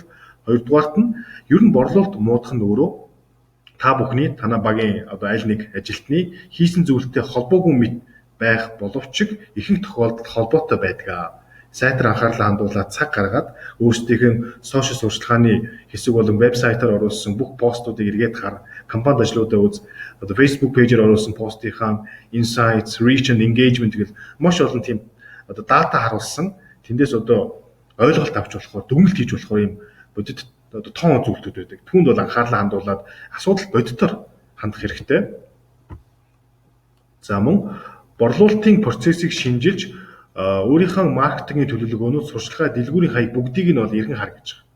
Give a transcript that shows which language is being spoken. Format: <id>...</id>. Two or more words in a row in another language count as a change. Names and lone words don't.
<mn>Хоёрдугаарт нь ер нь борлуулалт муудах нь өөрөө та бүхний танай багийн аль нэг ажилтны хийсэн зүйлтэй холбоогүй мэт байх боловч ихэнх тохиолдолд холбоотой байдаг. Сайтар анхаарлаа хандуулаад цаг гаргаад өөрсдийнх нь сошиал сурталчилгааны хэсэг болон вебсайтаар оруулсан бүх постуудыг эргээд хар, компанид ажлуудаа үз, Facebook пэйжээр оруулсан постынхаа</mn> <en>insights, reach and engagement</en> <mn>гэл маш олон тийм дата харуулсан. Тэндээс ойлголт авч болохоор, дүгнэлт хийж болохоор юм бодит тоон зүйлүүд байдаг. Түүнд бол анхаарлаа хандуулаад асуудал бодитоор хандах хэрэгтэй. Мөн борлуулалтын процессыг шинжилж өөрийнхөө маркетингийн төлөвлөгөөнүүд, сурчлагын дэлгүүрийн хаяг бүгдийг нь эргэн хар гэж байгаа.</mn>